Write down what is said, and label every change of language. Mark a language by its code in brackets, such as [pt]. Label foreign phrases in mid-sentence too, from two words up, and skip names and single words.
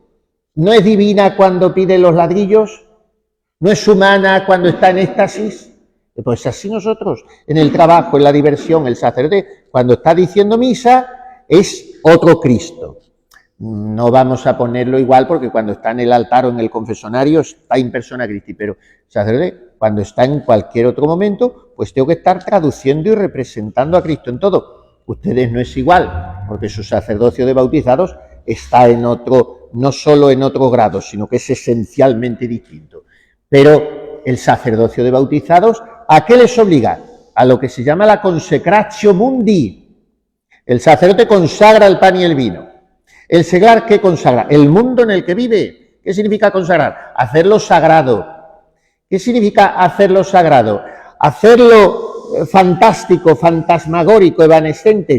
[es] ¿No es divina cuando pide los ladrillos? ¿No es humana cuando está en éxtasis? Pues así nosotros, en el trabajo, en la diversión, el sacerdote, cuando está diciendo misa, es otro Cristo. No vamos a ponerlo igual porque cuando está en el altar o en el confesonario está [la] in persona Christi, [es] pero el sacerdote, cuando está en cualquier otro momento, pues tengo que estar traduciendo y representando a Cristo en todo. Ustedes no es igual, porque su sacerdocio de bautizados está en otro, no solo en otro grado, sino que es esencialmente distinto. Pero el sacerdocio de bautizados, ¿a qué les obliga? A lo que se llama la [la] consecratio mundi. [es] El sacerdote consagra el pan y el vino. El seglar, ¿qué consagra? El mundo en el que vive. ¿Qué significa consagrar? Hacerlo sagrado. ¿Qué significa hacerlo sagrado? ¿Hacerlo fantástico, fantasmagórico, evanescente?